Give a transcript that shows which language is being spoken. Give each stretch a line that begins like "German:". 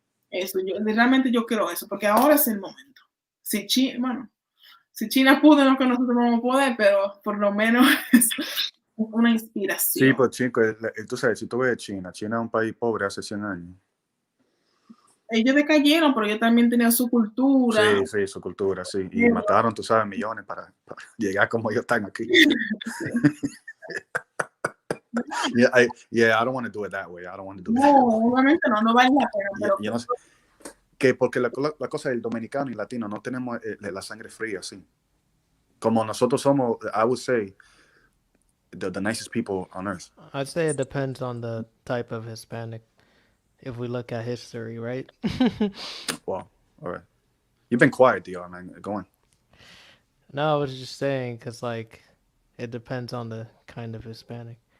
Spanish: Eso, realmente yo quiero eso, porque ahora es el momento. Si China pudo, no que nosotros vamos a poder, pero por lo menos es una inspiración. Sí, pues chico, tú sabes, si tú ves China es un país pobre hace 100 años. Ellos decayeron, pero ellos también tenían su cultura. Sí, su cultura, sí. Y mataron, tú sabes, millones para llegar como ellos están aquí.
English: I don't want to do it that way. I don't want to do it.
Spanish: No, obviamente no vale la pena. Pero Yo no sé. Que porque la cosa del dominicano y latino no tenemos la sangre fría, sí. Como nosotros somos,
English: I would say, the nicest people on earth. I'd say it depends on the type of Hispanic. If we look at history, right? Wow. All right. You've been quiet, DR, man. Go on. No, I was just saying because like it depends on the kind of Hispanic.